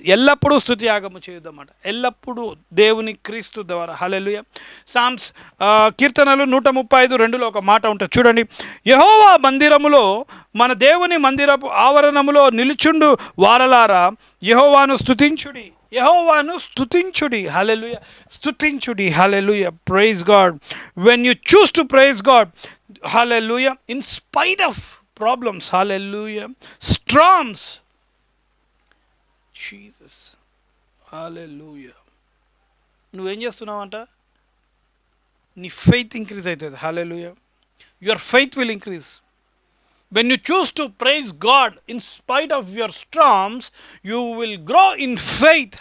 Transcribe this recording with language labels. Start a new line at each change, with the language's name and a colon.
Telugu: ఎల్లప్పుడూ స్తుతి యాగము చేయుదన్నమాట, ఎల్లప్పుడూ దేవుని క్రీస్తు ద్వారా. హల్లెలూయా. సామ్స్ కీర్తనలు 135:2లో ఒక మాట ఉంటుంది చూడండి. యెహోవా మందిరములో, మన దేవుని మందిరపు ఆవరణములో నిలుచుండు వారలారా యెహోవాను స్తుతించుడి. యెహోవాను స్తుతించుడి. హల్లెలూయా. స్తుతించుడి. హల్లెలూయా.
English: Praise God. When you choose to praise God, hallelujah, in spite of problems, hallelujah, storms, Jesus, hallelujah.
Telugu: నువ్వేం చేస్తున్నావంట, నీ ఫెయిత్ ఇంక్రీజ్ అవుతుంది.
English: Hallelujah. Your faith will increase. When you choose to praise God in spite of your storms, you will grow in faith.